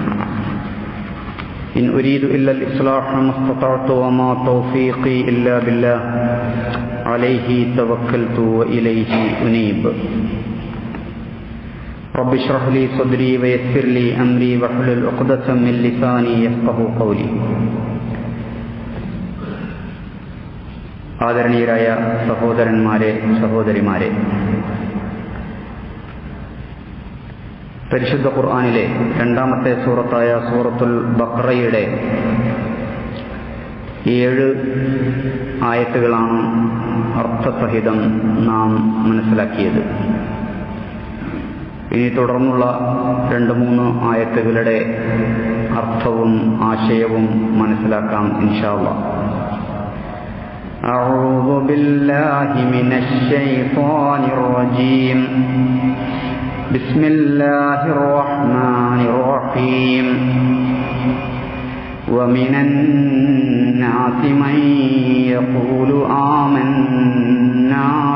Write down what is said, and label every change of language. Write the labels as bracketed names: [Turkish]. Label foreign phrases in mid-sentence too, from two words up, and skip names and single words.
[Arabic] إن أريد إلا الإصلاح ما استطعت وما توفيقي إلا بالله عليه توكلت وإليه أنيب. رب اشرح لي صدري ويسر لي أمري واحلل عقدة من لساني يفقهوا قولي. [Malayalam] ആദരണീയരായ സഹോദരന്മാരെ, സഹോദരിമാരെ, പരിശുദ്ധ ഖുർആനിലെ രണ്ടാമത്തെ സൂറത്തായ സൂറത്തുൽ ബഖറയുടെ 7 ആയത്തുകളാണ് അർത്ഥസഹിതം നാം മനസ്സിലാക്കിയത്. ഇനി തുടർന്നുള്ള 2-3 ആയത്തുകളുടെ അർത്ഥവും ആശയവും മനസ്സിലാക്കാം [Arabic] إن شاء الله. أعوذ بالله من الشيطان الرجيم. بسم الله الرحمن الرحيم. ومن الناس من يقول آمنا